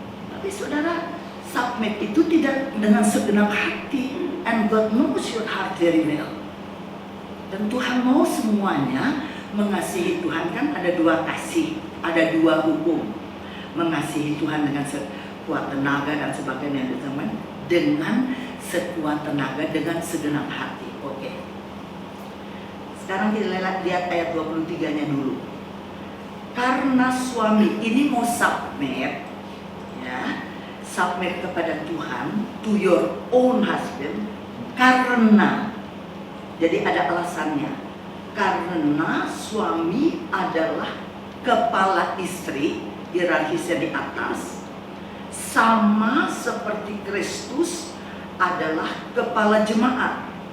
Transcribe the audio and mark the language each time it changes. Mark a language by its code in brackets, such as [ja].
[id] Tapi saudara, submit itu tidak dengan segenap hati. [en] And God knows your heart very well. [id] Dan Tuhan mau semuanya mengasihi Tuhan. Kan ada dua kasih, ada dua hukum. Mengasihi Tuhan dengan sekuat tenaga dan sebagainya, teman. Dengan sekuat tenaga, dengan segenap hati. Oke. Sekarang kita lihat ayat 23-nya dulu. Karena suami ini mau submit, ya, submit kepada Tuhan, [en] to your own husband, [id] karena, jadi ada alasannya, karena suami adalah kepala istri, hierarkisnya di atas, sama seperti Kristus adalah kepala jemaat.